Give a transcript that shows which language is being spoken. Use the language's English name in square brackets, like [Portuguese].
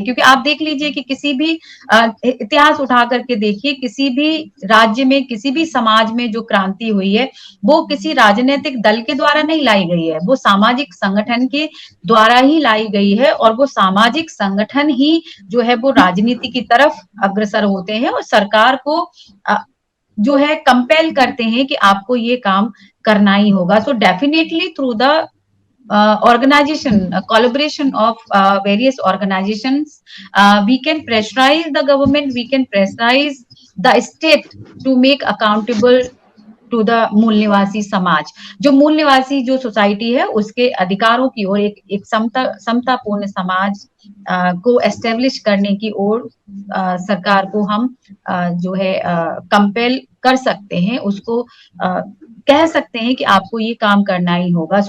[Hindi] क्योंकि आप देख लीजिए कि किसी भी इतिहास उठा करके देखिए, किसी भी राज्य में, किसी भी समाज में जो क्रांति हुई है वो किसी राजनीतिक दल के द्वारा नहीं लाई गई है, वो सामाजिक संगठन के द्वारा ही लाई गई है। और वो सामाजिक संगठन ही जो है वो राजनीति की तरफ अग्रसर होते हैं और सरकार को जो है कंपेल करते हैं कि आपको ये काम करना ही होगा। [English] so definitely through the organization, collaboration of various organizations, we can pressurize the government, we can pressurize the state to make accountable to the [Hindi] मूल निवासी समाज। जो मूल निवासी जो सोसाइटी है उसके अधिकारों की ओर एक समतापूर्ण समाज को एस्टेब्लिश करने की ओर सरकार को हम जो है कंपेल कर सकते हैं, उसको कह सकते हैं कि आपको ये काम करना ही होगा।